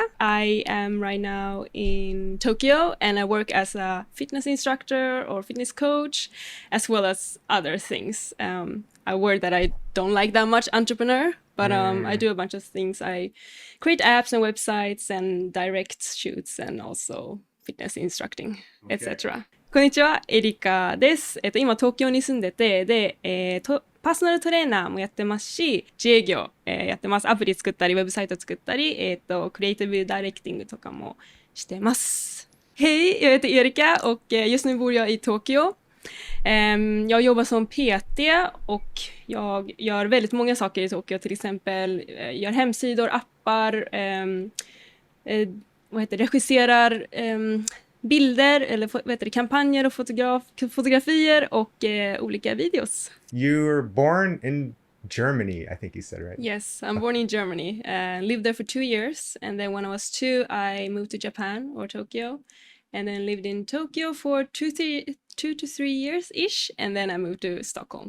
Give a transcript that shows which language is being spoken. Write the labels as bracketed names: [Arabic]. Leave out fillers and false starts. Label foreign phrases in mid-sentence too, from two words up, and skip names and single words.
[English] I am right now in Tokyo and I work as a fitness instructor or fitness coach, as well as other things. A word that I don't like that much, entrepreneur, but I do a bunch of things. I create apps and websites and direct shoots and also fitness instructing, etc. [Japanese] こんにちは、エリカです。今東京に住んでて、で、パーソナルトレーナーもやってますし、自営業、やってます。アプリ作ったり、ウェブサイト作ったり、クリエイティブダイレクティングとかもしてます。 [Swedish] Hej, jag heter Erika och just nu bor jag i Tokyo. Jag jobbar som PT och jag gör väldigt många saker i Tokyo, till exempel gör hemsidor, appar, regisserar bilder eller kampanjer och fotografier och olika videos. [English] You were born in Germany, I think you said, right? Yes, I'm born in Germany. Lived there for 2 years, and then when I was 2, I moved to Japan or Tokyo, and then lived in Tokyo for 2 to 3 years-ish, and then I moved to Stockholm.